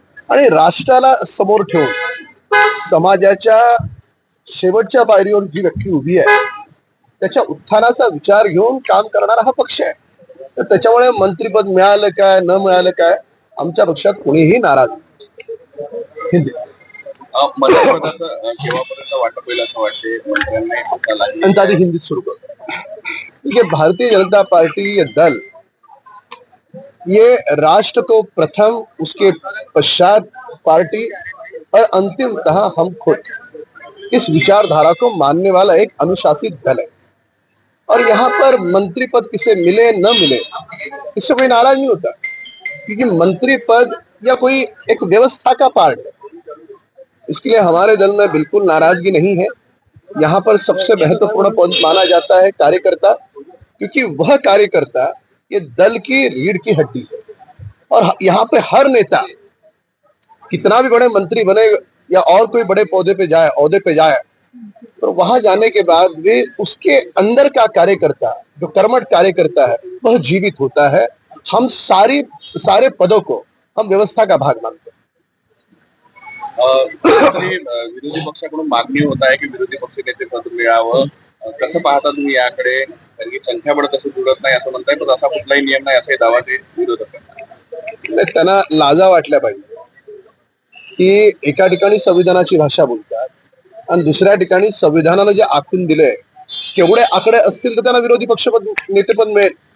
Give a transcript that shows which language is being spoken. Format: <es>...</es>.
<mr>आणि राष्ट्राला समोर ठेवून समाजाच्या शेवटच्या पायरीवर जी व्यक्ती उभी आहे त्याच्या उत्थानाचा विचार घेऊन काम करणारा हा पक्ष आहे. तर त्याच्यामुळे मंत्रीपद मिळालं काय न मिळालं काय आमच्या पक्षात कोणीही नाराज हिंदी केव्हापर्यंत वाटप होईल असं वाटते? आधी हिंदीत सुरू करतो.</mr> <hi>ठीक है, भारतीय जनता पार्टी ये दल ये राष्ट्र को प्रथम, उसके पश्चात पार्टी और अंतिमतः हम खुद, इस विचारधारा को मानने वाला एक अनुशासित दल है. और यहाँ पर मंत्री पद किसे मिले न मिले इससे कोई नाराज नहीं होता, क्योंकि मंत्री पद या कोई एक व्यवस्था का पार्ट है. इसके लिए हमारे दल में बिल्कुल नाराजगी नहीं है. यहाँ पर सबसे महत्वपूर्ण पद माना जाता है कार्यकर्ता, क्योंकि वह कार्यकर्ता ये दल की रीढ़ की हड्डी है. और यहाँ पे हर नेता कितना भी बड़े मंत्री बने या और कोई बड़े ओहदे पे जाए तो वहां जाने के बाद भी उसके अंदर का कार्यकर्ता, जो कर्मठ कार्यकर्ता है, वह जीवित होता है. हम सारे पदों को हम व्यवस्था का भाग मानते हैं.</hi> <mr>विरोधी पक्षाकडून मागणी होत आहे की विरोधी पक्ष नेते पद मिळावं. कसं पाहता तुम्ही याकडे? कारण की संख्याबळ तसं जुळत नाही असं म्हणताय, पण असा कुठलाही नियम नाही असाही दावा ते विरोधक करतात. त्यांना लाजा वाटल्या पाहिजे की एका ठिकाणी संविधानाची भाषा बोलतात आणि दुसऱ्या ठिकाणी संविधानानं जे आखून दिलंय केवढे आकडे असतील तर त्यांना विरोधी पक्षपद नेतेपद मिळेल.</mr>